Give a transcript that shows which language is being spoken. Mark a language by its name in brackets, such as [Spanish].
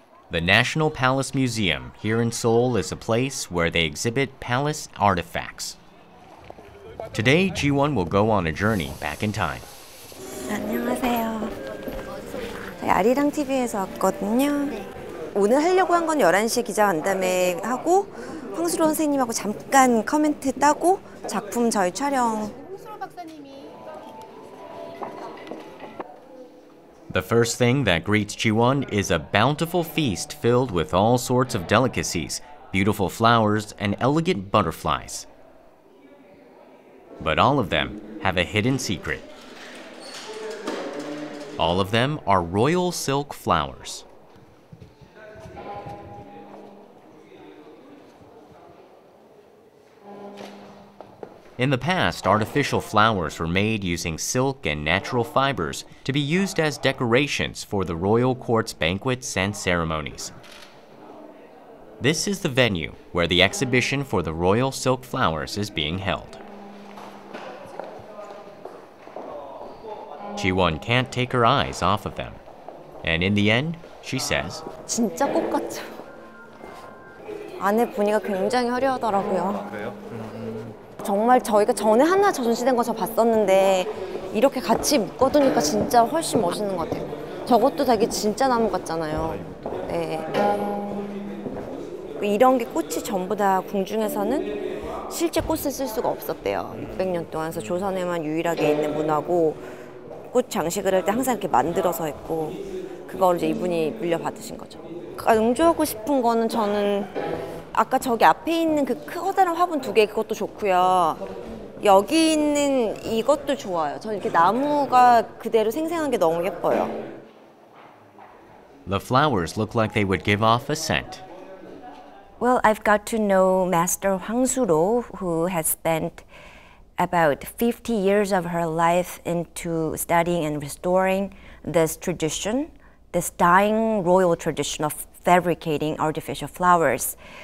[English] The National Palace Museum here in Seoul is a place where they exhibit palace artifacts. Today, Ji-won will go on a journey back in time. [Korean] 안녕하세요. 저희 아리랑 TV에서 왔거든요. 오늘 하려고 한 건 11시 기자 간담회 하고 황수로 선생님하고 잠깐 커멘트 따고 작품 저희 촬영. [English] The first thing that greets Ji-won is a bountiful feast filled with all sorts of delicacies, beautiful flowers, and elegant butterflies. But all of them have a hidden secret. All of them are royal silk flowers. In the past, artificial flowers were made using silk and natural fibers to be used as decorations for the royal court's banquets and ceremonies. This is the venue where the exhibition for the royal silk flowers is being held. Ji-won can't take her eyes off of them. And in the end, she says, [Korean] 진짜 꽃 같죠. 안에 보니까 굉장히 화려하더라고요. 그래요? 정말 저희가 전에 하나 전시된 거 저 봤었는데 이렇게 같이 묶어두니까 진짜 훨씬 멋있는 것 같아요. 저것도 되게 진짜 나무 같잖아요. 네. 이런 게 꽃이 전부 다 궁중에서는 실제 꽃을 쓸 수가 없었대요. 600년 동안. 그래서 조선에만 유일하게 있는 문화고 꽃 장식을 할 때 항상 이렇게 만들어서 했고 그걸 이제 이분이 물려받으신 거죠. 응조하고 싶은 거는 저는 아까 저기 앞에 있는 그 커다란 화분 2개 그것도 좋고요. 여기 있는 이것도 좋아요. 저는 이렇게 나무가 그대로 생생한 게 너무 예뻐요. [English] The flowers look like they would give off a scent. Well, I've got to know Master Hwang Soo-ro, who has spent about 50 years of her life into studying and restoring this tradition, this dying royal tradition of fabricating artificial flowers.